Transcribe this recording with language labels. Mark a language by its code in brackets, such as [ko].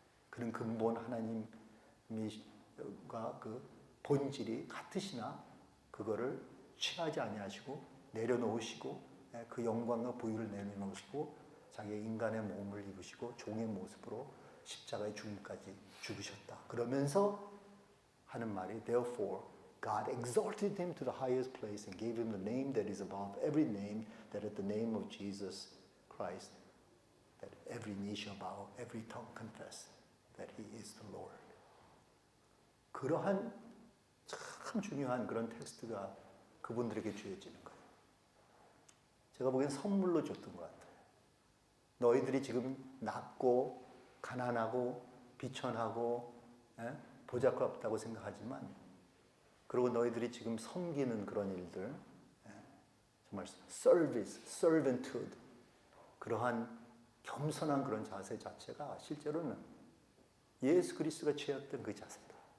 [ko] 그런 근본 하나님과 그 본질이 같으시나 그거를 취하지 아니하시고 내려놓으시고 그 영광과 부유를 내려놓으시고 자기의 인간의 몸을 입으시고 종의 모습으로 십자가의 죽음까지 죽으셨다. 그러면서 하는 말이 [en] Therefore God exalted him to the highest place and gave him the name that is above every name, that at the name of Jesus Christ that every knee shall bow, every tongue confess that he is the Lord. [ko] 그러한 참 중요한 그런 텍스트가 그분들에게 주어지는 거예요. 제가 보기엔 선물로 줬던 것 같아요. 너희들이 지금 낮고 가난하고 비천하고 보잘것없다고 생각하지만, 그리고 너희들이 지금 섬기는 그런 일들, 정말 서비스, servanthood, 그러한 겸손한 그런 자세 자체가 실제로는 예수 그리스도가 취했던 그 자세다.